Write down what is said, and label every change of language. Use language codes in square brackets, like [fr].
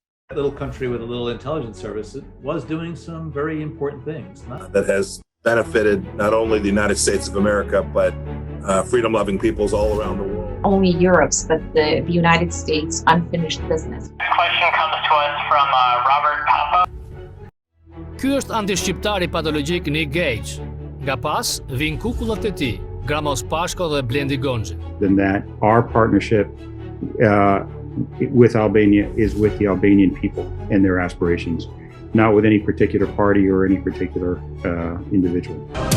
[en] A little country with a little intelligence service was doing some very important things. That has benefited not only the United States of America, but freedom-loving peoples all around the world. Only Europe's, but the United States unfinished business. This question comes to us from Robert Papa. [sq] Ky është antishqiptari patologjik Nick Gage. Nga pas, vin kukullat e tij, Gramos Pashko dhe Blendi Gonxhi. [en] Then that our partnership with Albania is with the Albanian people and their aspirations, not with any particular party or any particular individual.